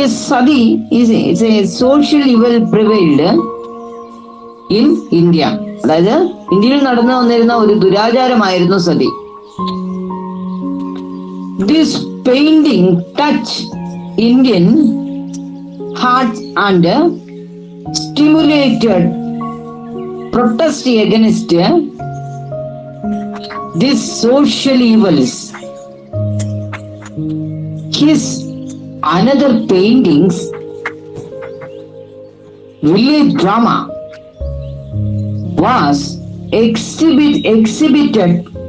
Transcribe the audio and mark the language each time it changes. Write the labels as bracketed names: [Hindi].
[English] Sati is a social evil prevailed in India. [Malayalam] അതായത് ഇന്ത്യയിൽ നടന്നു വന്നിരുന്ന ഒരു ദുരാചാരമായിരുന്നു sati. [English] This painting touch Indian hearts and stimulated protest against these social evils. His another paintings, village drama, was exhibited